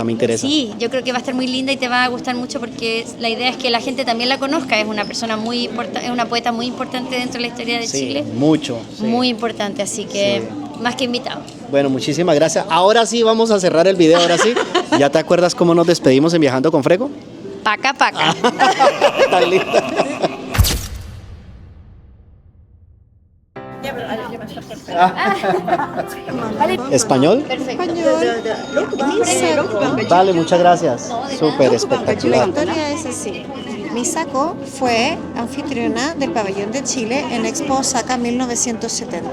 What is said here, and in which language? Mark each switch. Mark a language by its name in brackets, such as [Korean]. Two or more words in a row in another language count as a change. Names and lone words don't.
[Spanish] Sí, yo creo que va a estar muy linda y te va a gustar mucho porque la idea es que la gente también la conozca. Es una persona muy importante, es una poeta muy importante dentro de la historia de Chile. Mucho. Sí. Muy importante, así que más que invitado. Bueno, muchísimas gracias. Ahora sí vamos a cerrar el video, ahora sí. ¿Ya te acuerdas cómo nos despedimos en Viajando con Frego? Paca, paca. Tan linda. ¿Español? Perfecto. Vale, muchas gracias. Súper La espectacular. historia es así. Misako fue anfitriona del Pabellón de Chile en Expo Osaka 1970.